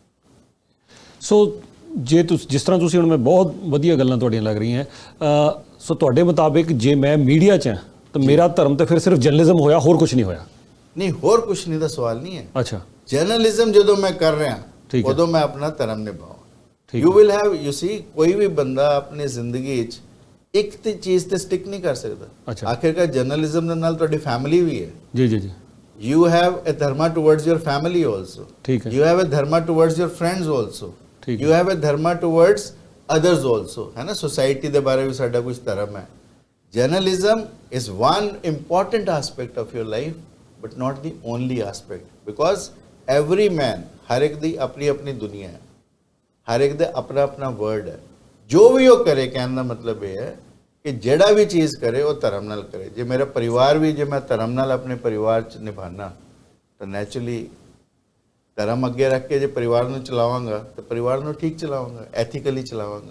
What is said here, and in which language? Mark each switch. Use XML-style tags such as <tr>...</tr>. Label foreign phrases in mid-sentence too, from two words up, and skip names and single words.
<pa>ਸੋ ਜੇ ਤੁਸੀਂ ਜਿਸ ਤਰ੍ਹਾਂ ਤੁਸੀਂ ਹੁਣ, ਮੈਂ ਬਹੁਤ ਵਧੀਆ ਗੱਲਾਂ ਤੁਹਾਡੀਆਂ ਲੱਗ ਰਹੀਆਂ, ਸੋ ਤੁਹਾਡੇ ਮੁਤਾਬਿਕ ਜੇ ਮੈਂ ਮੀਡੀਆ 'ਚ ਹਾਂ ਤਾਂ ਮੇਰਾ ਧਰਮ ਤਾਂ ਫਿਰ ਸਿਰਫ ਜਰਨਲਿਜ਼ਮ ਹੋਇਆ, ਹੋਰ ਕੁਝ ਨਹੀਂ ਹੋਇਆ? ਨਹੀਂ, ਹੋਰ ਕੁਝ ਨਹੀਂ ਦਾ ਸਵਾਲ ਨਹੀਂ ਹੈ। ਅੱਛਾ, ਜਰਨਲਿਜ਼ਮ ਜਦੋਂ ਮੈਂ ਕਰ ਰਿਹਾ ਉਦੋਂ ਮੈਂ ਆਪਣਾ ਧਰਮ ਨਿਭਾਵਾਂ।</pa> <en>you will have, you see,</en> <pa>ਕੋਈ ਵੀ ਬੰਦਾ ਆਪਣੀ ਜ਼ਿੰਦਗੀ 'ਚ ਇੱਕ ਤੇ ਚੀਜ਼ ਤੇ ਸਟਿਕ ਨਹੀਂ ਕਰ ਸਕਦਾ। ਆਖਿਰਕਾਰ ਜਰਨਲਿਜ਼ਮ ਦੇ ਨਾਲ ਤੁਹਾਡੀ ਫੈਮਿਲੀ ਵੀ ਹੈ। ਜੀ ਜੀ ਜੀ।</pa> <en>You have a dharma towards your family also. You have a dharma towards your friends also. You have a dharma towards others also.</en> <hi>है ना,</hi> <en>society</en> <pa>ਦੇ ਬਾਰੇ ਵੀ ਸਾਡਾ ਕੁਝ ਧਰਮ ਹੈ।</pa> <en>Journalism is one important aspect of your life, but not the only aspect, because every man,</en> <pa>ਹਰ ਇੱਕ ਦੀ ਆਪਣੀ ਆਪਣੀ ਦੁਨੀਆ ਹੈ, ਹਰ ਇੱਕ ਦਾ ਆਪਣਾ ਆਪਣਾ ਵਰਡ ਹੈ। ਜੋ ਵੀ ਉਹ ਕਰੇ, ਕਹਿਣ ਦਾ ਮਤਲਬ ਇਹ ਹੈ ਕਿ ਜਿਹੜਾ ਵੀ ਚੀਜ਼ ਕਰੇ ਉਹ ਧਰਮ ਨਾਲ ਕਰੇ। ਜੇ ਮੇਰਾ ਪਰਿਵਾਰ ਵੀ, ਜੇ ਮੈਂ ਧਰਮ ਨਾਲ ਆਪਣੇ ਪਰਿਵਾਰ 'ਚ ਨਿਭਾਣਾ, ਤਾਂ ਨੈਚੁਰਲੀ ਧਰਮ ਅੱਗੇ ਰੱਖ ਕੇ ਜੇ ਪਰਿਵਾਰ ਨੂੰ ਚਲਾਵਾਂਗਾ ਤਾਂ ਪਰਿਵਾਰ ਨੂੰ ਠੀਕ ਚਲਾਵਾਂਗਾ, ਐਥੀਕਲੀ ਚਲਾਵਾਂਗਾ।</pa>